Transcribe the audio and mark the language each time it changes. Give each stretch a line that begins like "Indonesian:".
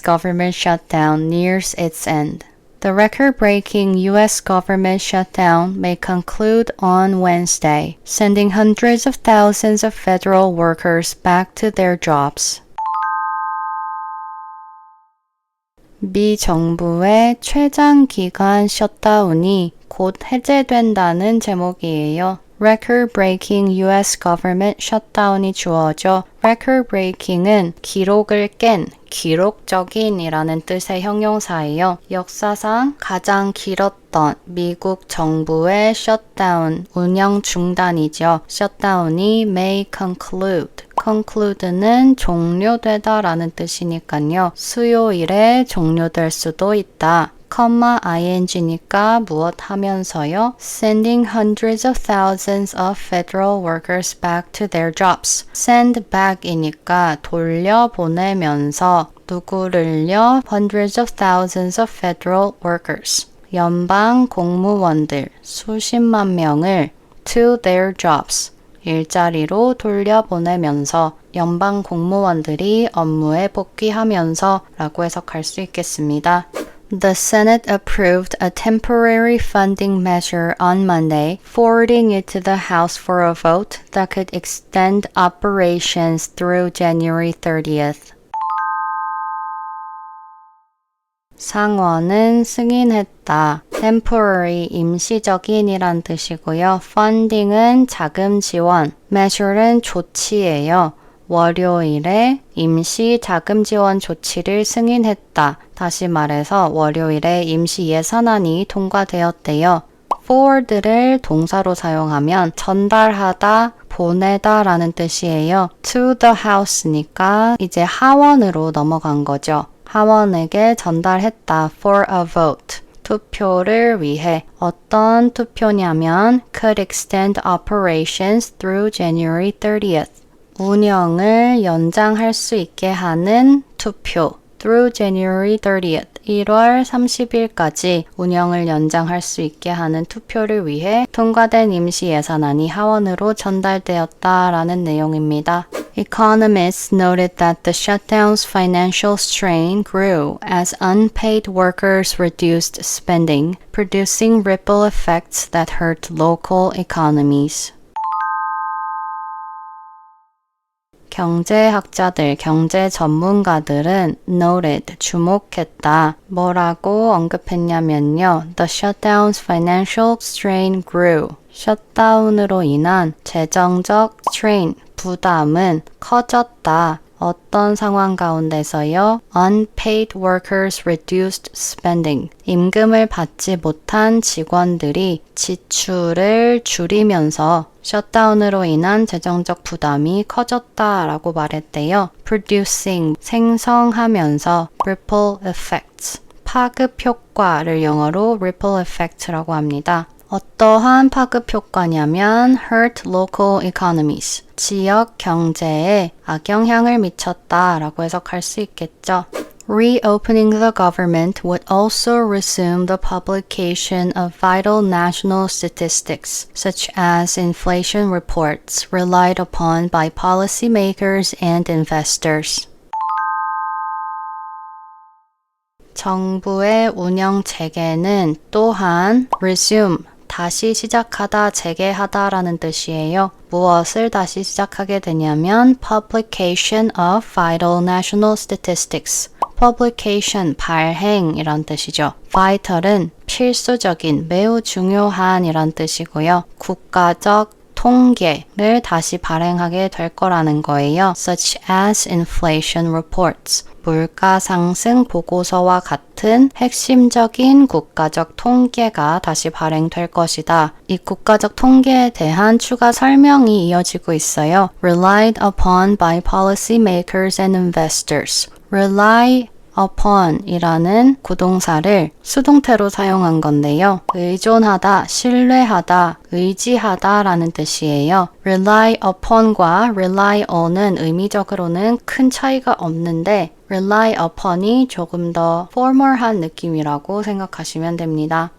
English: government shutdown nears its end. The record-breaking U.S. government shutdown may conclude on Wednesday, sending hundreds of thousands of federal workers back to their jobs.
Korean: 미 정부의 최장기간 셧다운이 곧 해제된다는 제목이에요.
English: Record-breaking U.S. government shutdown
Korean: 이 주어져 record-breaking은 기록을 깬, 기록적인이라는 뜻의 형용사예요. 역사상 가장 길었던 미국 정부의 shutdown, 운영 중단이죠.
English: shutdown이 may conclude.
Korean: conclude는 종료되다 라는 뜻이니까요. 수요일에 종료될 수도 있다. ing니까 무엇 하면서요?
English: Sending hundreds of thousands of federal workers back to their jobs.
Korean: Send back이니까 돌려보내면서 누구를요?
English: Hundreds of thousands of federal workers.
Korean: 연방 공무원들 수십만 명을
English: to their jobs.
Korean: 일자리로 돌려보내면서 연방 공무원들이 업무에 복귀하면서 라고 해석할 수 있겠습니다.
English: The Senate approved a temporary funding measure on Monday, forwarding it to the House for a vote that could extend operations through January 30th.
Korean: 상원은 승인했다. temporary, 임시적인이란 뜻이고요. funding은 자금 지원, measure는 조치예요. 월요일에 임시 자금 지원 조치를 승인했다. 다시 말해서 월요일에 임시 예산안이 통과되었대요. forward를 동사로 사용하면 전달하다, 보내다 라는 뜻이에요. to the house니까 이제 하원으로 넘어간 거죠. 하원에게 전달했다.
English: for a vote.
Korean: 투표를 위해 어떤 투표냐면
English: could extend operations through January 30th.
Korean: 운영을 연장할 수 있게 하는 투표.
English: through January 30th.
Korean: 1월 30일까지 운영을 연장할 수 있게 하는 투표를 위해 통과된 임시 예산안이 하원으로 전달되었다라는 내용입니다.
English: Economists noted that the shutdown's financial strain grew as unpaid workers reduced spending, producing ripple effects that hurt local economies.
Korean: 경제학자들, 경제 전문가들은 noted, 주목했다. 뭐라고 언급했냐면요.
English: The shutdown's financial strain grew.
Korean: 셧다운으로 인한 재정적 strain, 부담은 커졌다. 어떤 상황 가운데서요?
English: Unpaid workers reduced spending.
Korean: 임금을 받지 못한 직원들이 지출을 줄이면서 셧다운으로 인한 재정적 부담이 커졌다라고 말했대요.
English: Producing,
Korean: 생성하면서
English: ripple effects.
Korean: 파급 효과를 영어로 ripple effect라고 합니다. 어떠한 파급 효과냐면
English: hurt local economies,
Korean: 지역 경제에 악영향을 미쳤다라고 해석할 수 있겠죠.
English: Reopening the government would also resume the publication of vital national statistics, such as inflation reports relied upon by policymakers and investors.
Korean: 정부의 운영 체계는 또한 resume, 다시 시작하다, 재개하다라는 뜻이에요. 무엇을 다시 시작하게 되냐면
English: publication of vital national statistics.
Korean: publication, 발행이란 뜻이죠. vital은 필수적인, 매우 중요한 이란 뜻이고요. 국가적 통계를 다시 발행하게 될 거라는 거예요.
English: such as inflation reports.
Korean: 물가 상승 보고서와 같은 핵심적인 국가적 통계가 다시 발행될 것이다. 이 국가적 통계에 대한 추가 설명이 이어지고 있어요.
English: Relied upon by policymakers and investors.
Korean: Rely upon 이라는 구동사를 수동태로 사용한 건데요. 의존하다, 신뢰하다, 의지하다 라는 뜻이에요. rely upon과 rely on은 의미적으로는 큰 차이가 없는데 rely upon이 조금 더 formal한 느낌이라고 생각하시면 됩니다.